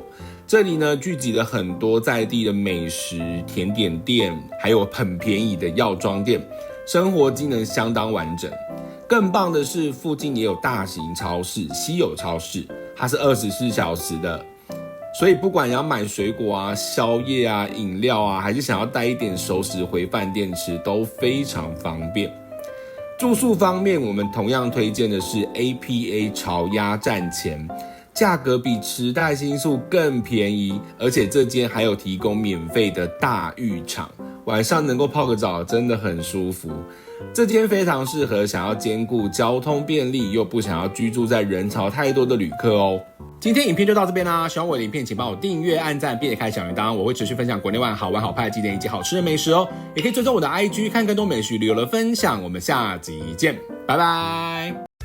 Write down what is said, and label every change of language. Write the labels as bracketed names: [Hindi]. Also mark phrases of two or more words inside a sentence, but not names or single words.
[Chinese] 這裡呢聚集了很多在地的美食、甜點店，還有很便宜的藥妝店，生活機能相當完整。更棒的是，附近也有大型超市稀有超市，它是24小時的。所以不管你要買水果啊、宵夜啊、飲料啊，還是想要帶一點熟食回飯店吃，都非常方便。住宿方面，我們同樣推薦的是 APA 巢鴨站前，價格比池袋新宿更便宜，而且這間還有提供免費的大浴場，晚上能夠泡個澡真的很舒服。這間非常適合想要兼顧交通便利又不想要居住在人潮太多的旅客哦。今天影片就到這邊啦，喜歡我的影片請幫我訂閱、按讚並且開小鈴鐺，我會持續分享國內外好玩好拍的景點以及好吃的美食哦。也可以追蹤我的 IG 看更多美食旅遊的分享，我們下集見，拜拜。